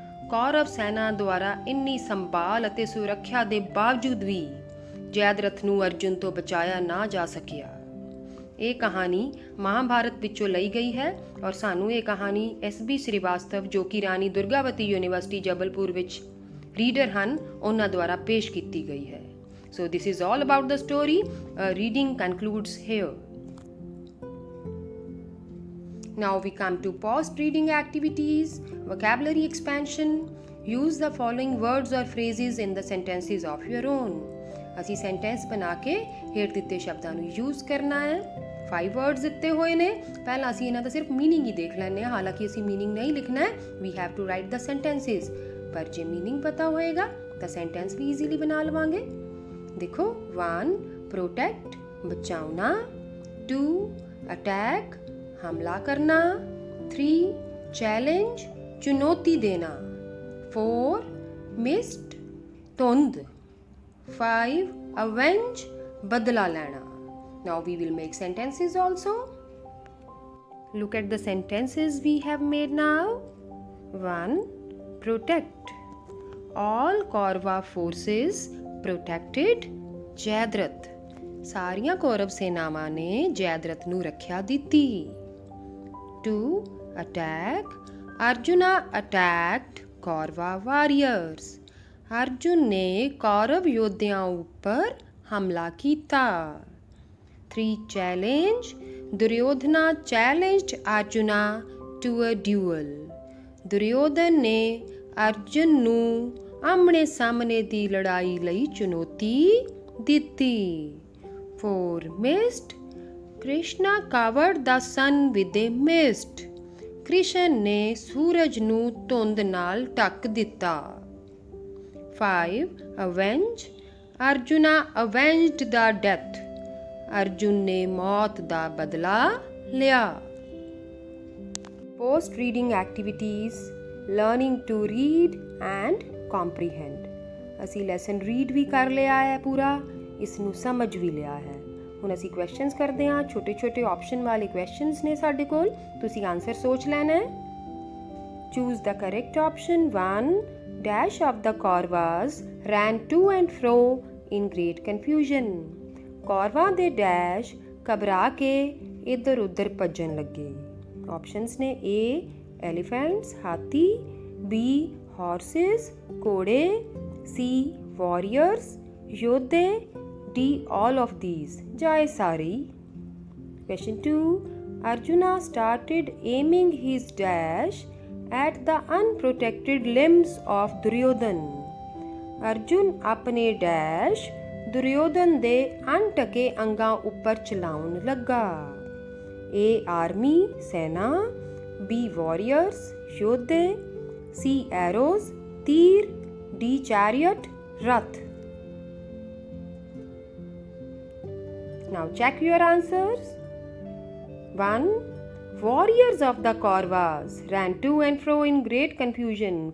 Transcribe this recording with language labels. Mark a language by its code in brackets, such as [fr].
[pa] ਕੌਰਵ ਸੈਨਾ ਦੁਆਰਾ ਇੰਨੀ ਸੰਭਾਲ ਅਤੇ ਸੁਰੱਖਿਆ ਦੇ ਬਾਵਜੂਦ ਵੀ ਜੈਦਰਥ ਨੂੰ ਅਰਜੁਨ ਤੋਂ ਬਚਾਇਆ ਨਾ ਜਾ ਸਕਿਆ। ਇਹ ਕਹਾਣੀ ਮਹਾਭਾਰਤ ਵਿੱਚੋਂ ਲਈ ਗਈ ਹੈ ਔਰ ਸਾਨੂੰ ਇਹ ਕਹਾਣੀ S.B. ਸ੍ਰੀਵਾਸਤਵ ਜੋ ਕਿ ਰਾਣੀ ਦੁਰਗਾਵਤੀ ਯੂਨੀਵਰਸਿਟੀ ਜਬਲਪੁਰ ਵਿੱਚ ਰੀਡਰ ਹਨ, ਉਹਨਾਂ ਦੁਆਰਾ ਪੇਸ਼ ਕੀਤੀ ਗਈ ਹੈ। [en] So this is all about the story. Reading concludes here. Now we come to post-reading activities, vocabulary expansion. Use the following words or phrases in the sentences of your own. [pa] ਅਸੀਂ sentence ਬਣਾ ਕੇ ਹੇਠ ਦਿੱਤੇ ਸ਼ਬਦਾਂ ਨੂੰ use ਕਰਨਾ ਹੈ। 5 words ਦਿੱਤੇ ਹੋਏ ਨੇ। ਪਹਿਲਾਂ ਅਸੀਂ ਇਹਨਾਂ ਦਾ ਸਿਰਫ meaning ਹੀ ਦੇਖ ਲੈਂਦੇ ਹਾਂ, ਹਾਲਾਂਕਿ ਅਸੀਂ meaning ਨਹੀਂ ਲਿਖਣਾ ਹੈ। [en] We have to write the sentences. [pa] ਪਰ ਜੇ meaning ਪਤਾ ਹੋਏਗਾ ਤਾਂ sentence ਵੀ easily ਬਣਾ ਲਵਾਂਗੇ। [hi] देखो 1 प्रोटेक्ट बचाना, 2 अटैक हमला करना, 3 चैलेंज चुनौती देना, 4 मिस्ट धुंध, 5 अवेंज बदला लेना। [en] Now we will make sentences also. Look at the sentences we have made now. 1 protect. All Kaurava forces protected Jayadratha. [pa] ਸਾਰੀਆਂ ਕੌਰਵ ਸੈਨਾਵਾਂ ਨੇ ਜੈਦਰਥ ਨੂੰ ਰੱਖਿਆ ਦਿੱਤੀ। [en] 2 attack. Arjuna attacked Kaurava warriors. [pa] ਅਰਜੁਨ ਨੇ ਕੌਰਵ ਯੋਧਿਆਂ ਉੱਪਰ ਹਮਲਾ ਕੀਤਾ। [en] 3 challenge. Duryodhana challenged Arjuna to a duel. [pa] Duryodhan ਨੇ ਅਰਜੁਨ ਨੂੰ ਆਮਣੇ ਸਾਹਮਣੇ ਦੀ ਲੜਾਈ ਲਈ ਚੁਣੌਤੀ ਦਿੱਤੀ। [en] 4 mist. Krishna covered the sun with a mist. [pa] Krishna ਨੇ ਸੂਰਜ ਨੂੰ ਧੁੰਦ ਨਾਲ ਢੱਕ ਦਿੱਤਾ। 5. [en] Avenge, Arjuna avenged the death, [pa] Arjun ਨੇ ਮੌਤ ਦਾ ਬਦਲਾ ਲਿਆ। [en] Post reading activities, learning to read and comprehend। [pa] ਅਸੀਂ ਲੈਸਨ ਰੀਡ ਵੀ ਕਰ ਲਿਆ ਹੈ ਪੂਰਾ, ਇਸ ਨੂੰ ਸਮਝ ਵੀ ਲਿਆ ਹੈ। ਹੁਣ ਅਸੀਂ ਕੁਐਸਚਨਸ ਕਰਦੇ ਹਾਂ। ਛੋਟੇ ਛੋਟੇ ਆਪਸ਼ਨ ਵਾਲੇ ਕੁਐਸਚਨਸ ਨੇ ਸਾਡੇ ਕੋਲ, ਤੁਸੀਂ ਆਨਸਰ ਸੋਚ ਲੈਣਾ ਹੈ। [en] Choose the correct option. 1. Dash of the Kauravas ran to and fro in great confusion। [pa] ਕੌਰਵਾਂ ਦੇ ਡੈਸ਼ ਘਬਰਾ ਕੇ ਇੱਧਰ ਉੱਧਰ ਭੱਜਣ ਲੱਗੇ। ਆਪਸ਼ਨਸ ਨੇ A. [en] Elephants ਹਾਥੀ, B. Horses ਘੋੜੇ, C. Warriors ਯੋਧੇ, D. All of these [pa] ਜਾਂ ਇਹ ਸਾਰੇ। [en] Question 2. Arjuna started aiming his dash at the unprotected limbs of Duryodhan। [pa] Arjun ਆਪਣੇ ਡੈਸ਼ ਦੁਰਯੋਧਨ ਦੇ ਅਣਢਕੇ ਅੰਗਾਂ ਉੱਪਰ ਚਲਾਉਣ ਲੱਗਾ। [en] A. Army ਸੈਨਾ, B. Warriors ਯੋਧੇ, C. Arrows ਤੀਰ, D. Chariot ਰੱਥ। Now check your answers. 1. Warriors of the Kauravas ran to and fro in great confusion।